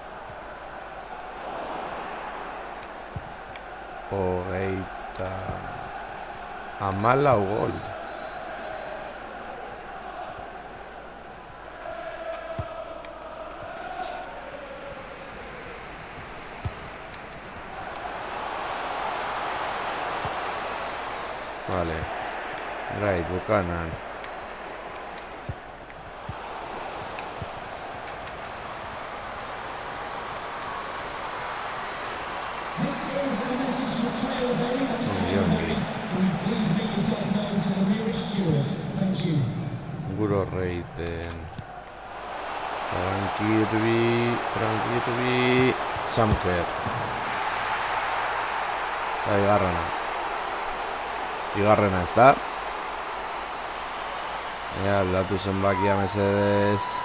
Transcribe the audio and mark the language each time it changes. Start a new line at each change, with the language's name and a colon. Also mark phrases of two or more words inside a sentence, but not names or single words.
Basque: 34 gol. Vale.
English: Right, Buchanan. This is a message for Taylor Bailey. That's Taylor
Basque: Ongi.
English: Bailey. Can you please make yourself known to the nearest steward? Thank you.
Basque: Guro Reiten. Frank Kirby, Samker. Eta Igarrena ez da. Aldatu zenbakia mesedez.